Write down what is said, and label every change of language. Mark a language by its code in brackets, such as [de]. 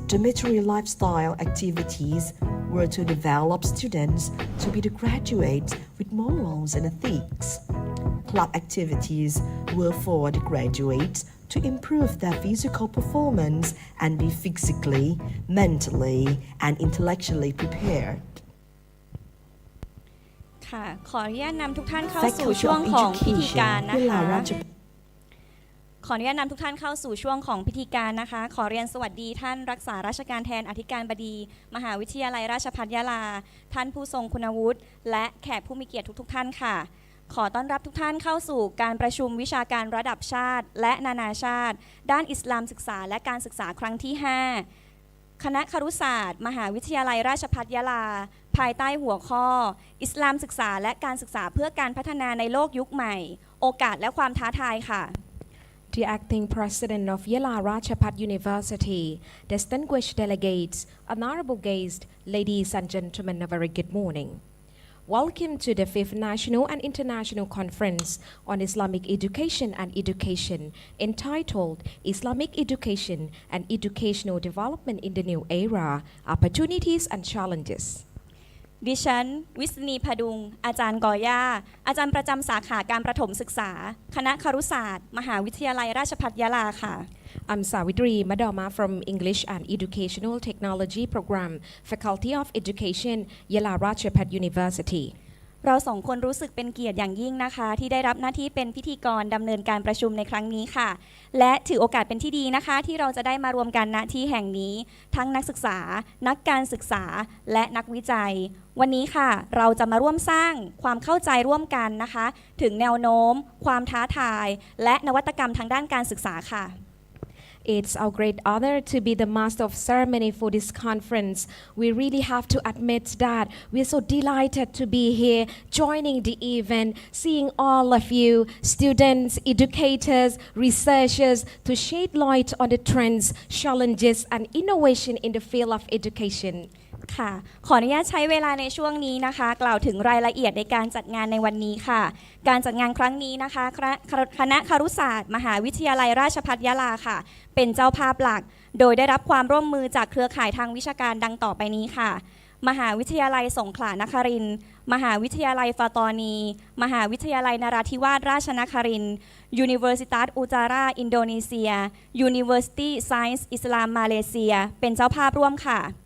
[en] Dormitory lifestyle activities were to develop students to be the graduates with morals and ethics. Club activities were for the graduates to improve their physical performance and be physically, mentally, and intellectually prepared. [th] ค่ะขออนุญาตนำทุกท่านเข้าสู่ช่วงของพิธีการนะคะขออนุญาตนำทุกท่านเข้าสู่ช่วงของพิธีการนะคะขอเรียนสวัสดีท่านรักษาราชการแทนอธิการบดีมหาวิทยาลัยราชภัฏยะลาท่านผู้ทรงคุณวุฒิและแขกผู้มีเกียรติทุกท่านค่ะขอต้อนรับทุกท่านเข้าสู่การประชุมวิชาการระดับชาติและนานาชาติด้านอิสลามศึกษาและการศึกษาครั้งที่ 5 คณะครุศาสตร์มหาวิทยาลัยราชภัฏยะลาภายใต้หัวข้ออิสลามศึกษาและการศึกษาเพื่อการพัฒนาในโลกยุคใหม่โอกาสและความท้าทายค่ะ [en] The acting president of Yala Rajabhat University, distinguished delegates, honorable guests, ladies and gentlemen, a very good morning. Welcome to the 5th National and International Conference on Islamic Education and Education, entitled Islamic Education and Educational Development in the New Era, Opportunities and Challenges. [th] ดิฉันวิษณีพดุงอาจารย์กอย่าอาจารย์ประจำสาขาการประถมศึกษาคณะครุศาสตร์มหาวิทยาลัยราชภัฏยะลาค่ะ [en] I'm Savitri Madama from English and Educational Technology Program, Faculty of Education, Yala Rajapat University. [th] เราสองคนรู้สึกเป็นเกียรติอย่างยิ่งนะคะที่ได้รับหน้าที่เป็นพิธีกรดำเนินการประชุมในครั้งนี้ค่ะและถือโอกาสเป็นที่ดีนะคะที่เราจะได้มารวมกันณที่แห่งนี้ทั้งนักศึกษานักการศึกษาและนักวิจัยวันนี้ค่ะเราจะมาร่วมสร้างความเข้าใจร่วมกันนะคะถึงแนวโน้มความท้าทายและนวัตกรรมทางด้านการศึกษาค่ะ [en] It's our great honor to be the master of ceremony for this conference. We really have to admit that we're so delighted to be here, joining the event, seeing all of you, students, educators, researchers, to shed light on the trends, challenges, and innovation in the field of education. [th] ค่ะขออนุญาตใช้เวลาในช่วงนี้นะคะกล่าวถึงรายละเอียดในการจัดงานในวันนี้ค่ะการจัดงานครั้งนี้นะคะคณะครุศาสตร์มหาวิทยาลัยราชภัฏยะลาค่ะเป็นเจ้าภาพหลักโดยได้รับความร่วมมือจากเครือข่ายทางวิชาการดังต่อไปนี้ค่ะมหาวิทยาลัยสงขลานครินทร์มหาวิทยาลัยฟาตอนีมหาวิทยาลัยนราธิวาสราชนครินทร์ Universitas Utara Indonesia University Science Islam Malaysia เป็นเจ้าภาพร่วมค่ะ